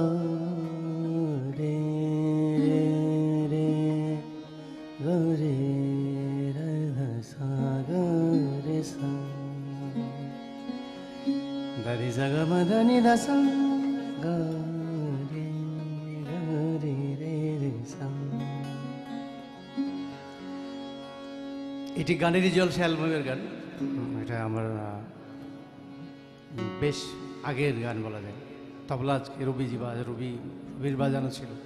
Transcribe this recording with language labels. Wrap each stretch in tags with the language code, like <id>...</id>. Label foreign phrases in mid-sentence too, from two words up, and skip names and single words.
<bn>re re ga re ra dha sa ga re sa. Dari zaga madani da sa ga এটি গানেরই জলসা অ্যালবামের গান। এটা আমার বেশ আগের গান বলা যায়। তবলা আজকে রবির বাজানো ছিল।</bn>